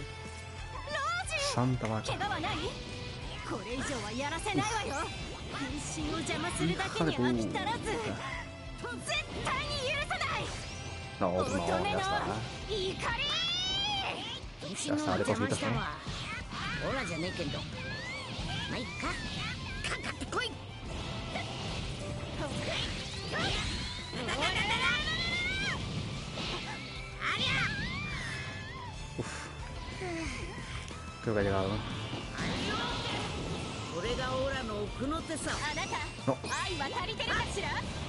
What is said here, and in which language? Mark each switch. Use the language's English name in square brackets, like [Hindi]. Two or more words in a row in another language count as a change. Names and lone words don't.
[Spanish] Santa vaca. [Japanese] 怪我はない？これ以上はやらせないわよ。変身を邪魔するだけに飽き足らず、絶対に許さない。 [Spanish] No, no, ya está. [Japanese] 怒り。変身の邪魔したのはオラじゃねえけど。まあいっか。かかってこい。 [Spanish] Creo que ha llegado, ¿no? [Japanese] これがオラの奥の手さ。あなた、 [Spanish] No. [Japanese] 愛は足りてるかしら？